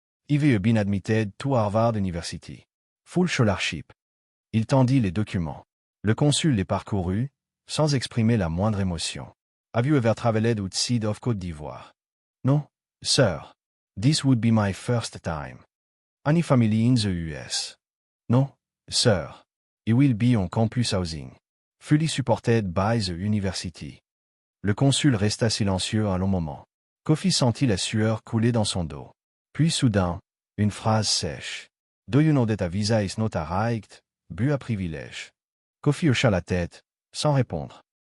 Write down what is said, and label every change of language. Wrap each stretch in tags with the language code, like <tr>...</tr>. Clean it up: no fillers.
<en>Have you been admitted to Harvard University? Full scholarship.</en> <fr>Il tendit les documents. Le consul les parcourut, sans exprimer la moindre émotion.</fr> <en>Have you ever traveled outside of Côte d'Ivoire? No, sir. This would be my first time. Any family in the US? No, sir. It will be on campus housing. Fully supported by the university.</en> <fr>Le consul resta silencieux un long moment. Kofi sentit la sueur couler dans son dos. Puis soudain, une phrase sèche.</fr> <en>Do you know that a visa is not a right, but a privilege?</en> <fr>Kofi hocha la tête, sans répondre.</fr>